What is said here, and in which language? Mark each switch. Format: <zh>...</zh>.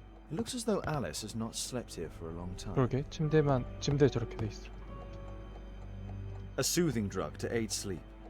<en>It looks as though Alice has not slept here for a long time.</en> <ko>그러게 침대 저렇게 돼 있어.</ko> <en>A soothing drug to aid sleep.</en>